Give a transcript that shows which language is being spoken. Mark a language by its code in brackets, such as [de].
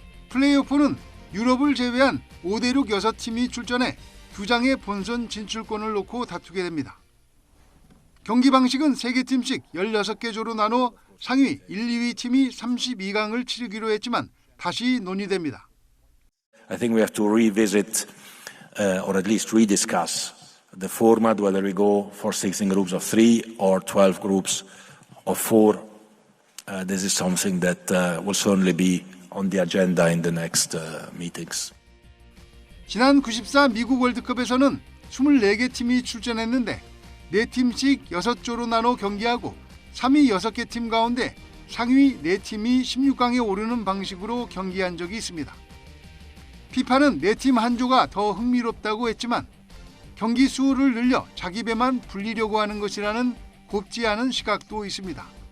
[ko] 플레이오프는 유럽을 제외한 5대륙 6팀이 출전해 2장의 본선 진출권을 놓고 다투게 됩니다. 경기 방식은 3개 팀씩 16개 조로 나눠 상위 1, 2위 팀이 32강을 치르기로 했지만 다시 논의됩니다. [en] I think we have to revisit or at least rediscuss the format, whether we go for 16 groups of 3 or 12 groups of 4. This is something that will certainly be on the agenda in the next meetings. [ko] 지난 94 미국 월드컵에서는 24개 팀이 출전했는데 4팀씩 6조로 나눠 경기하고 3위 6개 팀 가운데 상위 4팀이 16강에 오르는 방식으로 경기한 적이 있습니다. 피파는 4팀 한 조가 더 흥미롭다고 했지만 경기 수를 늘려 자기 배만 불리려고 하는 것이라는 곱지 않은 시각도 있습니다.